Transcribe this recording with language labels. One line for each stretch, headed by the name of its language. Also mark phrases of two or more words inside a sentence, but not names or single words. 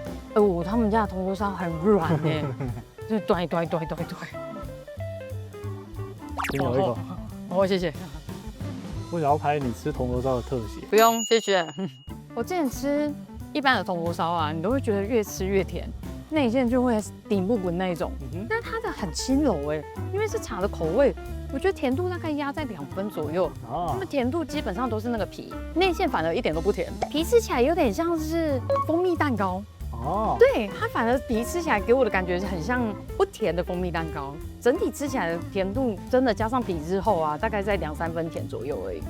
Chinese: 他們家的銅鑼燒很軟哎，就對。先有一口。謝謝。我想要拍你吃銅鑼燒的特寫。不用，謝謝。我之前吃一般的銅鑼燒啊，你都會覺得越吃越甜，內餡就會頂不穩那一種。但它的很輕柔哎，因為是茶的口味，我覺得甜度大概壓在2分左右。那麼甜度基本上都是那個皮，內餡反而一點都不甜，皮吃起來有點像是蜂蜜蛋糕。對，它反而皮吃起來給我的感覺很像不甜的蜂蜜蛋糕，整體吃起来的甜度真的加上皮之後啊，大概在2-3分甜左右而已。